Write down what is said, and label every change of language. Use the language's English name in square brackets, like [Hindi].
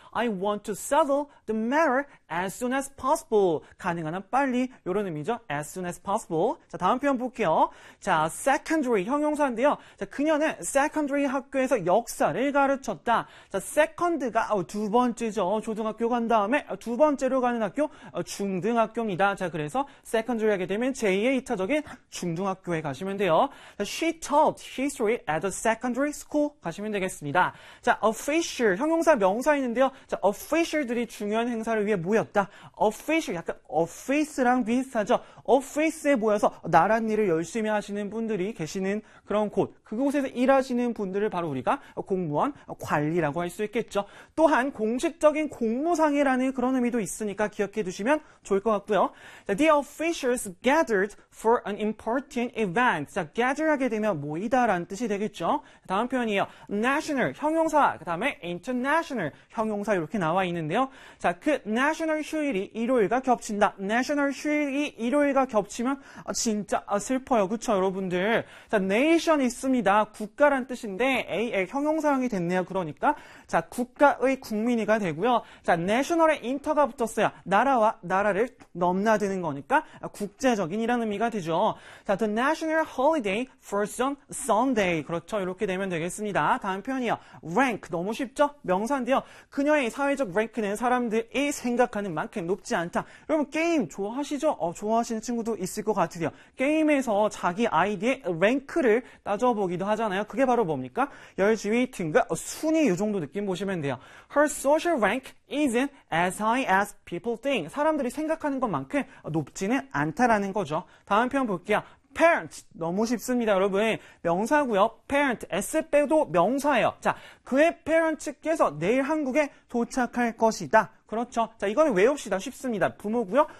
[English] I want to settle the matter as soon as possible. [Korean] 가능한 빨리 이런 의미죠. [English] As soon as possible. [Korean] 자, 다음 표현 볼게요. 자, secondary 형용사인데요. 자, 그녀는 secondary 학교에서 역사를 가르쳤다. 자, second가 두 번째죠. 초등학교 간 다음에 두 번째로 가는 학교 중등학교입니다. 자, 그래서 secondary 하게 되면 제2의 2차적인 중등학교에 가시면 돼요. [English] 자, she taught history at a secondary school [Korean] 가시면 되겠습니다. 자, official 형용사 명사 있는데요. 자, official들이 중요한 행사를 위해 모였다. official 약간 office랑 비슷하죠. office에 모여서 나란 일을 열심히 하시는 분들이 계시는 그런 곳. 그곳에서 일하시는 분들을 바로 우리가 공무원 관리라고 할 수 있겠죠. 또한 공식적인 공무상이라는 그런 의미도 있으니까 기억해 두시면 좋을 것 같고요. [English] 자, the officials gathered for an important event. [Korean] 자, gather 하게 되면 모이다라는 뜻이 되겠죠. 다음 표현이에요. national 형용사 그다음에 international 형용사 이렇게 나와 있는데요. 자, 그 national 휴일이 일요일과 겹친다. national 휴일이 일요일과 겹치면 진짜 슬퍼요. 그렇죠, 여러분들. 자, nation 있습니다. 국가란 뜻인데 AL 형용사형이 됐네요. 그러니까 자, 국가의 국민이가 되고요. 자, national에 inter가 붙었어요. 나라와 나라를 넘나드는 거니까 국제적인이라는 의미가 되죠. [English] 자, the national holiday falls on Sunday. [Korean] 그렇죠. 이렇게 되면 되겠습니다. 다음 표현이요. rank. 너무 쉽죠? 명사인데요. 그녀의 사회적 rank는 사람들이 생각하는 만큼 높지 않다. 여러분, 게임 좋아하시죠? 좋아하시는 친구도 있을 것 같으세요. 게임에서 자기 아이디의 rank를 따져보기도 하잖아요. 그게 바로 뭡니까? 열지위 등급 순위 이 정도 느낌 보시면 돼요. [English] Her social rank isn't as high as people think. [Korean] 사람들이 생각하는 것만큼 높지는 않다라는 거죠. 다음 표현 볼게요. parent. 너무 쉽습니다, 여러분. 명사고요. parent. S 빼도 명사예요. 자, 그의 parents께서 내일 한국에 도착할 것이다. 그렇죠. 자, 이거는 외웁시다. 쉽습니다. 부모고요.